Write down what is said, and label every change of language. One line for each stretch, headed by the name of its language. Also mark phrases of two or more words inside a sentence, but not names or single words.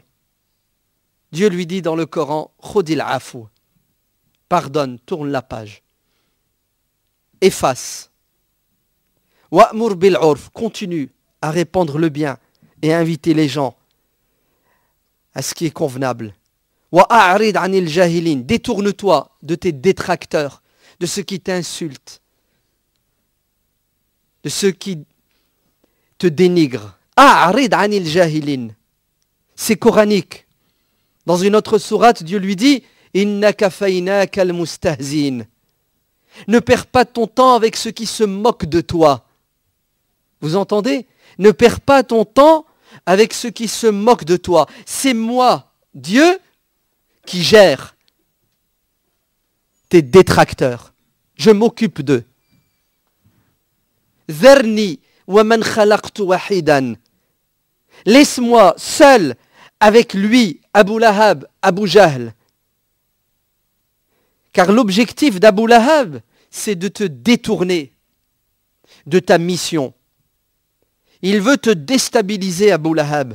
French: Dieu lui dit dans le Coran,
Arabic: خذ العفو,
French: pardonne, tourne la page, efface.
Arabic: وأمر بالعرف,
French: continue à répandre le bien et à inviter les gens à ce qui est convenable.
Arabic: وأعرض عن الجاهلين,
French: détourne-toi de tes détracteurs, de ceux qui t'insultent, de ceux qui te dénigrent.
Arabic: أعرض عن الجاهلين.
French: C'est coranique. Dans une autre sourate, Dieu lui dit
Arabic: إنا كفيناك المستهزئين.
French: Ne perds pas ton temps avec ceux qui se moquent de toi. Vous entendez? Ne perds pas ton temps avec ceux qui se moquent de toi. C'est moi, Dieu, qui gère tes détracteurs. Je m'occupe d'eux.
Arabic: ذرني ومن خلقت وحيدا.
French: Laisse-moi seul avec lui, Abu Lahab, Abu Jahl. Car l'objectif d'Abu Lahab, c'est de te détourner de ta mission. Il veut te déstabiliser, Abu Lahab.